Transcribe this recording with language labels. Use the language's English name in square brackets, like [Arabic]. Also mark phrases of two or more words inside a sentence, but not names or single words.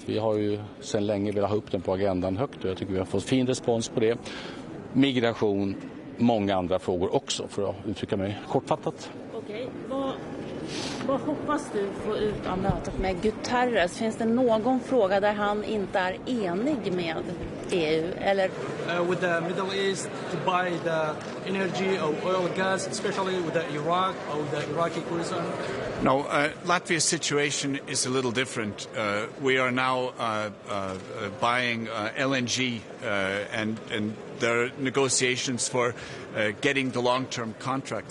[Swedish] Vi har ju sedan länge velat ha upp den på agendan högt och jag tycker vi har fått fin respons på det. Migration, många andra frågor också, för att uttrycka mig kortfattat. Okej, vad hoppas du få ut av mötet med Guterres? Finns det någon fråga där han inte är enig med EU? Eller? [English] With the Middle East to buy the energy or oil and gas, especially with the Iraq or the Iraqi Kurdistan? No, Latvia's situation is a little different. We are now buying LNG and there are negotiations for getting the long-term contracts.